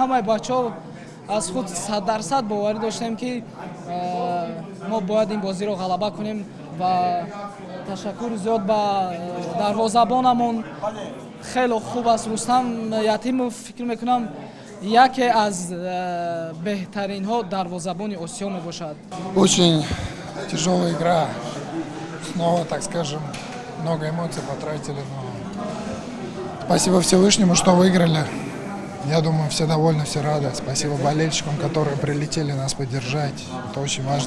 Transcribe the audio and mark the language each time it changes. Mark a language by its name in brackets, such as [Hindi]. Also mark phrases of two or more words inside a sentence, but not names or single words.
[Tajik] همه بچه‌ها از خود 100% باوری داشتیم که ما باید این بازی رو غلبه کنیم و تشکر زیاد به دروازه‌بانمون خیلی خوب است. رستم یتیم فکر میکنم یکی از بهترین ها دروازه‌بان آسیا می باشد. [Russian] Очень тяжелая игра. Снова, так скажем, много эмоций потратили, но спасибо Всевышнему, что выиграли. Я думаю, все довольны, все рады. Спасибо болельщикам, которые прилетели нас поддержать. Это очень важно.